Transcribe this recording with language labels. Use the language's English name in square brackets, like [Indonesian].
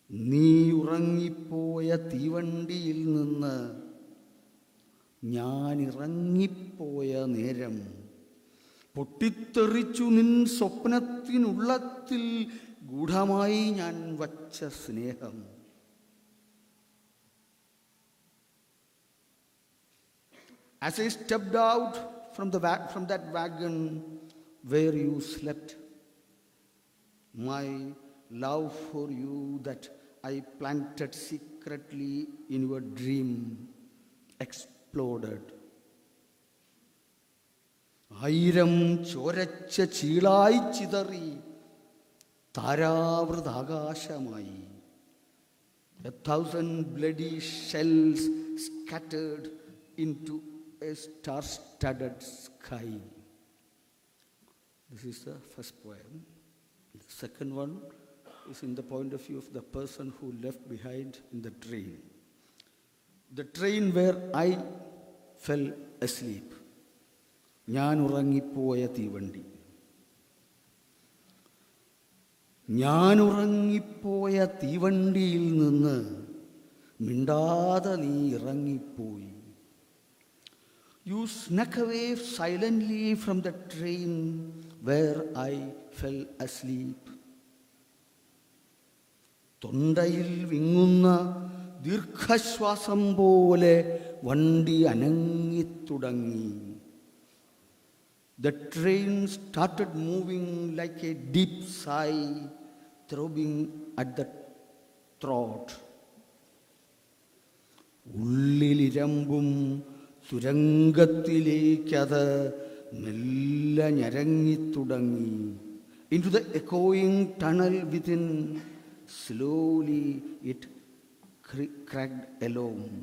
[Malayalam] നീ ഉറങ്ങിപ്പോയ തീവണ്ടിയിൽ നിന്ന് ഞാൻ ഇറങ്ങിപ്പോയ നേരം പൊട്ടിത്തെറിച്ചു നിൻ സ്വപ്നത്തിനുള്ളത്തിൽ ഗൂഢമായി ഞാൻ വച്ച സ്നേഹം. [English] As I stepped out from that wagon where you slept, my love for you that I planted secretly in your dream exploded. [Malayalam] ആയിരം ചോരച്ച ചീളായി ചിതറി താരാവൃതാകാശമായി. [English] 1,000 bloody shells scattered into a star-studded sky. This is the first poem. The second one is in the point of view of the person who left behind in the train. The train where I fell asleep. [Malayalam] ഞാൻ ഉറങ്ങിപ്പോയ തീവണ്ടി. ഞാൻ ഉറങ്ങിപ്പോയ തീവണ്ടിയിൽ നിന്ന് മിണ്ടാതെ നീ ഇറങ്ങിപ്പോയി. [English] You snuck away silently from the train where I fell asleep. [Malayalam] തൊണ്ടയിൽ വിങ്ങുന്ന ദീർഘശ്വാസം പോലെ വണ്ടി അനങ്ങിത്തുടങ്ങി. [English] The train started moving like a deep sigh throbbing at the throat. [Malayalam] ഉള്ളിലിരമ്പും സുരംഗത്തിലേക്കത് മെല്ലെ ഞരങ്ങിത്തുടങ്ങി. [English] Into the echoing tunnel within, slowly it creaked along.